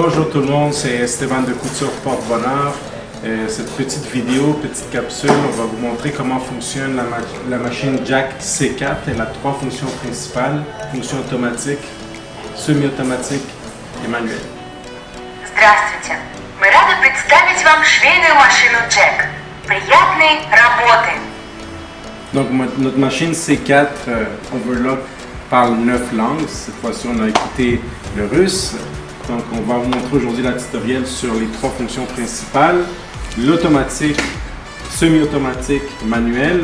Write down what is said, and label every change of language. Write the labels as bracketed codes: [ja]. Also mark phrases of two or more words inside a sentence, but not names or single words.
[fr] tout le monde, c'est Esteban de Couture Porte-Bonheur. Cette petite vidéo, petite capsule, on va vous montrer comment fonctionne la machine Jack C4. Elle a trois fonctions principales, fonction automatique, semi-automatique et manuelle. [ru] Здравствуйте! Мы рады представить вам швейную машину Jack. Приятной работы! [fr] Donc notre machine C4 Overlock parle 9 langues. Cette fois-ci, on a écouté le russe. Donc on va vous montrer aujourd'hui la tutoriel sur les trois fonctions principales. L'automatique, semi-automatique, manuel.